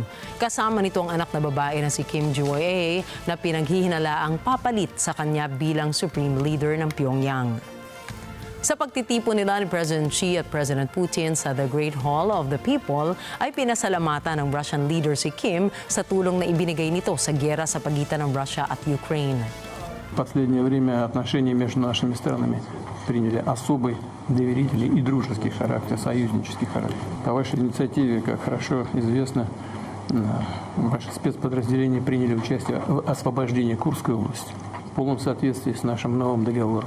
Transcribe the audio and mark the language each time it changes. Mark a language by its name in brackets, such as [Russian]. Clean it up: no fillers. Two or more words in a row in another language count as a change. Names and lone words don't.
[Filipino] Kasama nito ang anak na babae na si Kim Ji-woe na pinaghihinalaang papalit sa kanya bilang [English] Supreme Leader [Filipino] ng Pyongyang. Sa pagtitipon nila ni President Xi at President Putin sa The Great Hall of the People, ay pinasalamatan ng [English] Russian leader [Filipino] si Kim sa tulong na ibinigay nito sa giyera sa pagitan ng Russia at Ukraine. [Russian] В последнее время отношения между нашими странами приняли особый доверительный и дружеский характер, союзнический характер. По вашей инициативе, как хорошо известно, ваши спецподразделения приняли участие в освобождении Курской области в полном соответствии с нашим новым договором.